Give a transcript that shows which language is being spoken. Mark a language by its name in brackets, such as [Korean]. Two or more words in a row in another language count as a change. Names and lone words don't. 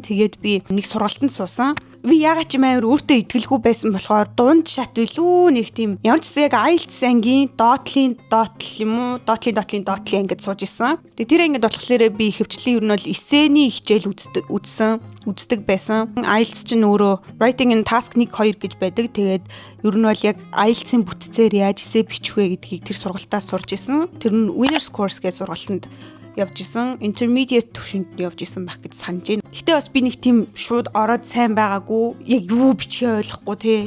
[Mongolian] Тэгээд би нэг сургалтанд суусан. Би ягаад ч юм амар өөртөө итгэлгүй байсан болохоор дунд шат билүү нэг тийм ямар ч гэсэн яг IELTS ангийн доотлын юм уу доотлын ингэж сууж исэн. Тэгээд тэр ангид болохоор би хөвчлэн ер нь бол эссэний хичээл үздэг байсан. IELTS чинь өөрөө [English] writing and task [Mongolian] 1 2 гэж байдаг. Тэгээд ер нь бол яг IELTS-ийн бүтцээр яаж эссе бичих вэ гэдгийг тэр сургалтаас сурж исэн. Тэр нь Winners Course гэж сургалтанд явж исэн, intermediate төвшөнд явж исэн байх гэж санаж байна. Гэтэ бас би нэг тийм шууд ороод сайн байгаагүй. Яг юу бичгээ ойлгохгүй те.